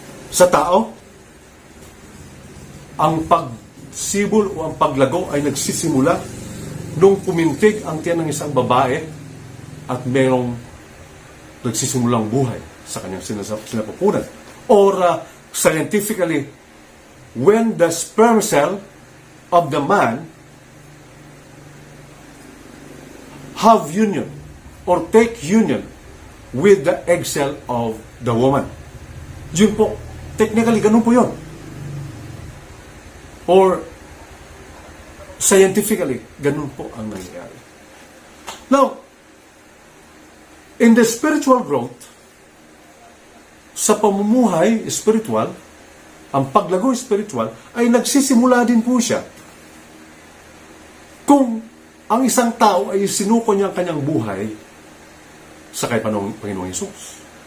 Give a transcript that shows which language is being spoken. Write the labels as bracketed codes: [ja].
[tl] Sa tao, ang pagsibol o ang paglago ay nagsisimula nung pumintig ang tiyan ng isang babae at merong nagsisimulang buhay sa kanyang sinapupunan. [en] Or scientifically, when the sperm cell of the man have union or take union with the egg cell of the woman. [tl] Yun po, technically, ganun po yun. [en] Or scientifically, [tl] ganun po ang nangyayari. [en] Now, in the spiritual growth, [tl] sa pamumuhay spiritual, ang paglago spiritual ay nagsisimula din po siya kung ang isang tao ay sinuko niya ang kanyang buhay sa kay Panginoong Hesus.